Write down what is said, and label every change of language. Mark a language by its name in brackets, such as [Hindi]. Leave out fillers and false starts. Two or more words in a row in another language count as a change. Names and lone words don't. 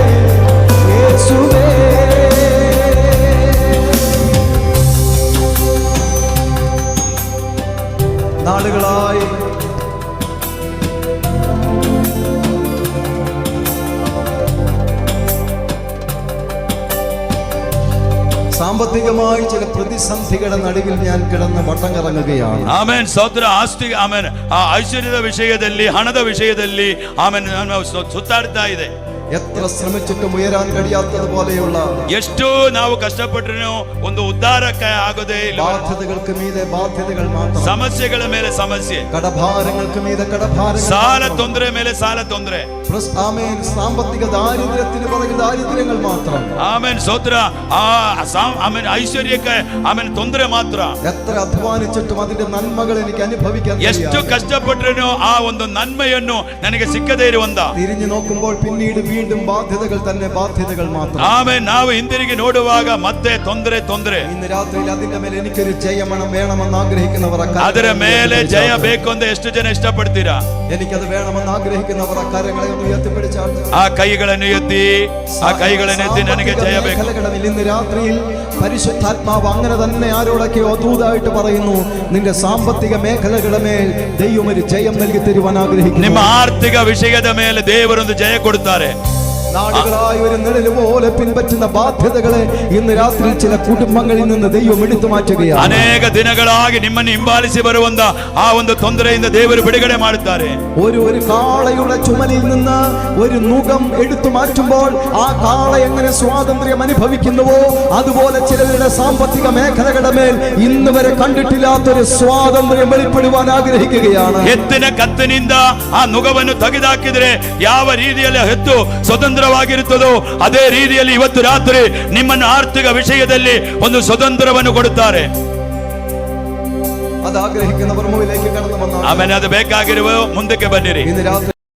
[Malayalam] യേശുവേ, നാളുകളായി സാമ്പത്തികമായി ചില പ്രതിസന്ധികളുടെ നടുവിൽ ഞാൻ കിടന്ന് വട്ടം കറങ്ങുകയാണ്. [Kannada] ಆಮೆನ್. ಸ್ತೋತ್ರ. ಆಸ್ತಿ, ಆಮೆನ್. ಆ ಐಶ್ವರ್ಯದ ವಿಷಯದಲ್ಲಿ, ಹಣದ ವಿಷಯದಲ್ಲಿ ಆಮೆನ್ ಸುತ್ತಾಡ್ತಾ ಇದೆ. [Malayalam] എത്ര ശ്രമിച്ചിട്ടും ഉയരാൻ കഴിയാത്തതുപോലെയുള്ള [Kannada] ಎಷ್ಟು ನಾವು ಕಷ್ಟಪಟ್ಟರೂ ಒಂದು ಉದ್ಧಾರಕ್ಕೆ ಆಗೋದೇ ಇಲ್ಲ. [Malayalam] ബാധ്യതകൾക്ക് മീതെ ബാധ്യതകൾ മാത്രം, [Kannada] ಸಮಸ್ಯೆಗಳ ಮೇಲೆ ಸಮಸ್ಯೆ, [Malayalam] കടഭാരങ്ങൾക്ക് മീതെ കടഭാരങ്ങൾ, [Kannada] ಸಾಲ ತೊಂದರೆ ಮೇಲೆ ಸಾಲ ತೊಂದರೆ. [Malayalam] ആമേൻ. സാമ്പത്തിക ദാരിദ്ര്യത്തിന് പുറകെ ദാരിദ്ര്യങ്ങൾ മാത്രം. [Kannada] ಆಮೆನ್. ಸ್ತೋತ್ರ. ಆಮೆನ್. ಐಶ್ವರ್ಯಕ್ಕೆ ಆಮೆನ್ ತೊಂದರೆ ಮಾತ್ರ. [Malayalam] എത്ര അധ്വാനിച്ചിട്ടും അതിന്റെ നന്മകൾ എനിക്ക് അനുഭവിക്കാൻ [Kannada] ಎಷ್ಟು ಕಷ್ಟಪಟ್ಟರೂ ಆ ಒಂದು ನನ್ಮೆಯನ್ನು ನನಗೆ ಸಿಕ್ಕದೇ ಇರುವಂತ. [Malayalam] തിരിഞ്ഞു നോക്കുമ്പോൾ പിന്നീട് വീണ്ടും ബാധ്യതകൾ തന്നെ, ബാധ്യതകൾ മാത്രം. [Kannada] ಆಮೆನ್. ನಾವು ಹಿಂದಿರುಗಿ ನೋಡುವಾಗ ಮತ್ತೆ ತೊಂದರೆ ತೊಂದರೆ. [Malayalam] ഇന്ന് രാത്രിയിൽ അതിന്റെ മേലെ എനിക്കൊരു ജയമണം വേണമെന്ന് ആഗ്രഹിക്കുന്നവർ [Kannada] ಅದರ ಮೇಲೆ ಜಯ ಬೇಕು ಅಂತ ಎಷ್ಟು ಜನ ಇಷ್ಟಪಡ್ತೀರಾ? [Malayalam] എനിക്കത് വേണമെന്ന് ആഗ്രഹിക്കുന്നവർ കരങ്ങളെ ഒന്ന് ഉയർത്തിപ്പിടിച്ചാൽ, [Kannada] ಆ ಕೈಗಳನ್ನು ಎತ್ತಿ, ಆ ಕೈಗಳನ್ನು ಎತ್ತಿ ನನಗೆ ಜಯ ಬೇಕು. [Malayalam] ഇന്ന് രാത്രിയിൽ പരിശുദ്ധാത്മാവ് അങ്ങനെ തന്നെ ആരോടൊക്കെയോ ദൂതായിട്ട് പറയുന്നു, നിന്റെ സാമ്പത്തിക മേഖലകളുടെ മേൽ ദൈവം ഒരു ജയം നൽകി തരുവാൻ ആഗ്രഹിക്കുന്നു. [Kannada] ನಿಮ್ಮ ಆರ್ಥಿಕ ವಿಷಯದ ಮೇಲೆ ದೇವರೊಂದು ಜಯ ಕೊಡುತ್ತಾರೆ. [Malayalam] നാടുകളായി ഒരു നിഴല് പോലെ പിൻപറ്റുന്ന ബാധ്യതകളെ ഇന്ന് രാത്രി ചില കുടുംബങ്ങളിൽ നിന്ന് ദൈവം എടുത്തു മാറ്റുകയാണ്. [Kannada] ಅನೇಕ ದಿನಗಳಾಗಿ ನಿಮ್ಮನ್ನು ಹಿಂಬಾಲಿಸಿ ಬರುವಂತ ಆ ಒಂದು ತೊಂದರೆಯಿಂದ ದೇವರು ಬಿಡುಗಡೆ ಮಾಡುತ್ತಾರೆ. [Malayalam] ഒരു കാളയുടെ ചുമലിൽ നിന്ന് ഒരു നുകം എടുത്തു മാറ്റുമ്പോൾ ആ കാള എങ്ങനെ സ്വാതന്ത്ര്യം അനുഭവിക്കുന്നുവോ അതുപോലെ ചിലരുടെ സാമ്പത്തിക മേഖലകളുടെ മേൽ ഇന്ന് വരെ കണ്ടിട്ടില്ലാത്തൊരു സ്വാതന്ത്ര്യം വെളിപ്പെടുവാൻ ആഗ്രഹിക്കുകയാണ്. [Kannada] ಎತ್ತಿನ ಕತ್ತಿನಿಂದ ಆ ನುಗವನ್ನು ತೆಗೆದುಹಾಕಿದರೆ ಯಾವ ರೀತಿಯಲ್ಲಿ ಎತ್ತು ಸ್ವತಂತ್ರವಾಗಿರುತ್ತದೋ ಅದೇ ರೀತಿಯಲ್ಲಿ ಇವತ್ತು ರಾತ್ರಿ ನಿಮ್ಮನ್ನು ಆರ್ಥಿಕ ವಿಷಯದಲ್ಲಿ ಒಂದು ಸ್ವತಂತ್ರವನ್ನು ಕೊಡುತ್ತಾರೆ. [Malayalam] അത് ആഗ്രഹിക്കുന്നവർ മുമ്പിലേക്ക് കടന്നു വന്നാൽ, [Kannada] ಆಮೇಲೆ ಅದು ಬೇಕಾಗಿರುವ ಮುಂದಕ್ಕೆ ಬನ್ನಿರಿ. [Malayalam] ഇന്ന് രാത്രി